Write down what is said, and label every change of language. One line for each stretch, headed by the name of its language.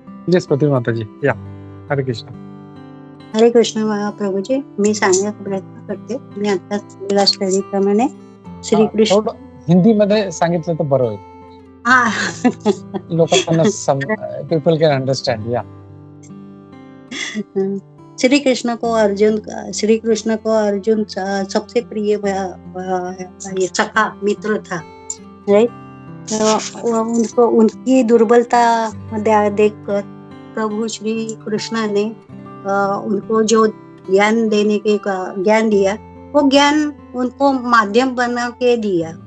Marathi: Yes, प्रतिमा माता जी, या हरे कृष्णा। हरे कृष्ण महाप्रभूजी, मी सांगण्याचा प्रयत्न करते. मी आता केलेल्या स्टडी प्रमाणे श्रीकृष्ण थोडं हिंदीमध्ये सांगितलं तर बरं होईल, हा
English: लोकांना people can understand.
Marathi: या
Hindi: श्री कृष्ण को अर्जुन सबसे प्रिय ये सखा मित्र था, राइट। तो उनको उनकी दुर्बलता देखकर प्रभु श्री कृष्ण ने उनको जो ज्ञान दिया, वो ज्ञान उनको माध्यम बना के दिया।